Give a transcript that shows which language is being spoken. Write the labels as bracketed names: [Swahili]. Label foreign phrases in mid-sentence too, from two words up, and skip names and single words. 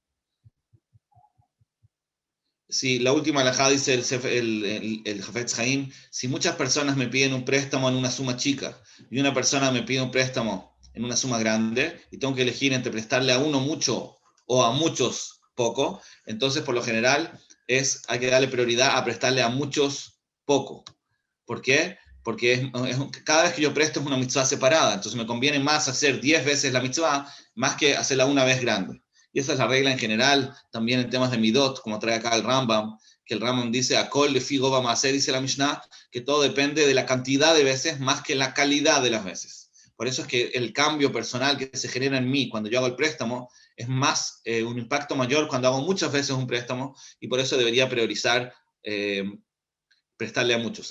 [Spanish] Sí, la última halajá dice el Hafetz Haim, si muchas personas me piden un préstamo en una suma chica y una persona me pide un préstamo en una suma grande y tengo que elegir entre prestarle a uno mucho o a muchos poco, entonces por lo general hay que darle prioridad a prestarle a muchos poco. ¿Por qué? Porque cada vez que yo presto es una mitzvah separada, entonces me conviene más hacer 10 veces la mitzvah más que hacerla una vez grande. Y esa es la regla en general, también en temas de midot, como trae acá el Rambam, que el Rambam dice, [Hebrew] הכל לפי גובה מעשה, [Spanish] dice la Mishnah, que todo depende de la cantidad de veces más que la calidad de las veces. Por eso es que el cambio personal que se genera en mí cuando yo hago el préstamo es más, un impacto mayor cuando hago muchas veces un préstamo, y por eso debería priorizar prestarle a muchos.